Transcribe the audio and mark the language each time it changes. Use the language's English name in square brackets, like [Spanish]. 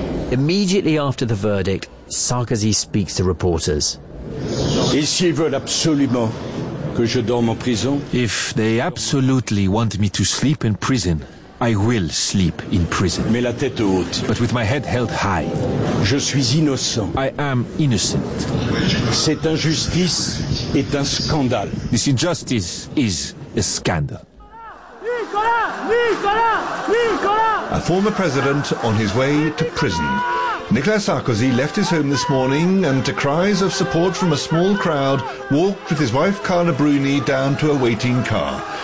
[English] Immediately after the verdict, Sarkozy speaks to reporters. If they absolutely want me to sleep in prison, I will sleep in prison. But with my head held high. [French] Je suis innocent. [English] I am innocent. [French] Cette injustice est un scandale. [English] This injustice is a scandal. A former president on his way to prison. Nicolas Sarkozy left his home this morning and, to cries of support from a small crowd, walked with his wife Carla Bruni down to a waiting car.